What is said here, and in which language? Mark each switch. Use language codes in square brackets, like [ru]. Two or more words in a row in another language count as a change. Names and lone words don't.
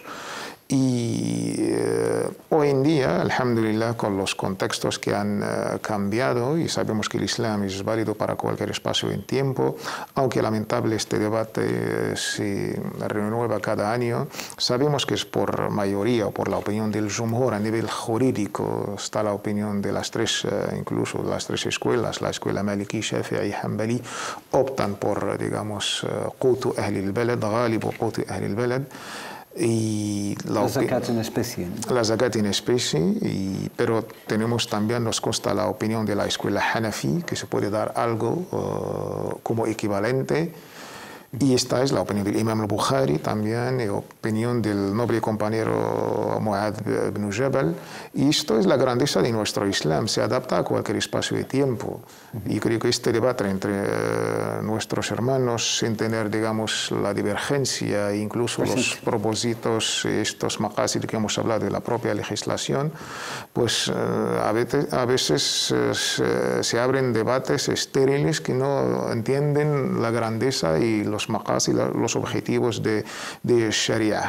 [es] Y hoy en día, alhamdulillah, con los contextos que han cambiado, y sabemos que el Islam es válido para cualquier espacio en tiempo, aunque lamentable este debate se renueva cada año, sabemos que es por mayoría o por la opinión del Jumhur a nivel jurídico. Está la opinión de las tres, incluso las tres escuelas, la escuela Maliki, Shafi'i y Hanbali, optan por, digamos, [ar] قوت أهل البلد، غالب قوت أهل البلد. [es] Y la zakat en especie, ¿no? La zakat en especie, pero tenemos también, nos consta la opinión de la escuela Hanafi, que se puede dar algo como equivalente. Y esta es la opinión del Imam al-Bukhari también, y opinión del noble compañero Mu'adh ibn Jabal. Y esto es la grandeza de nuestro Islam, se adapta a cualquier espacio de tiempo. Y creo que este debate entre nuestros hermanos, sin tener, digamos, la divergencia, incluso los propósitos, estos maqasid que hemos hablado de la propia legislación, pues a veces se abren debates estériles que no entienden la grandeza y los maqasid, los objetivos de Sharia.